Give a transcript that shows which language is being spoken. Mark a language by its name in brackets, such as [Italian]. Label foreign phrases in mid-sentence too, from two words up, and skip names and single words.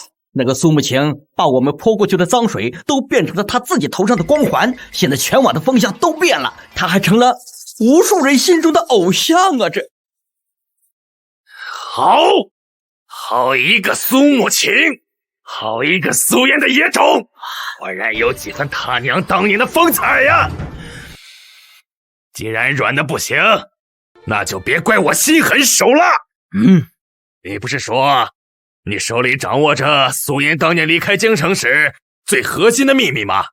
[Chinese] 那個蘇慕晴把我們潑過去的髒水都變成了他自己頭上的光環，現在全網的風向都變了，他還成了無數人心中的偶像啊！這好一個蘇慕晴，好一個蘇嫣的野種，果然有幾分他娘當年的風采呀！既然軟的不行，那就別怪我心狠手辣。你不是說你手裡掌握着蘇嫣當年離開京城時最核心的秘密嗎？